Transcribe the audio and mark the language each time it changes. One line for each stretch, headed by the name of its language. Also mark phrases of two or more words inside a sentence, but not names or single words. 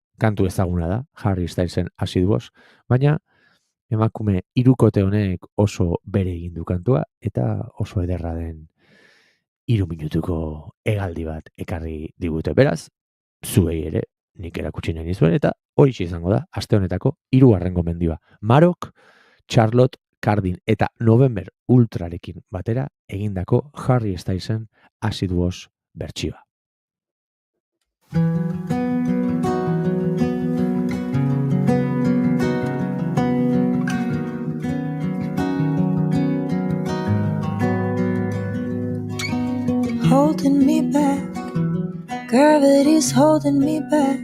Basque: Kantu ezaguna da, Harry Stylesen Acid Wash, baina emakume hirukote honek oso bere egin du kantua, eta oso ederra den 3 minutuko hegaldi bat ekarri digute. Beraz, zuei ere nik erakutsi nahi nizuen, eta hori izango da, aste honetako 3. gomendioa. Marok, Charlotte Cardin eta November Ultrarekin batera egindako Harry Stylesen Acid Wash bertsioa.
English: Holding me back, gravity's holding me back.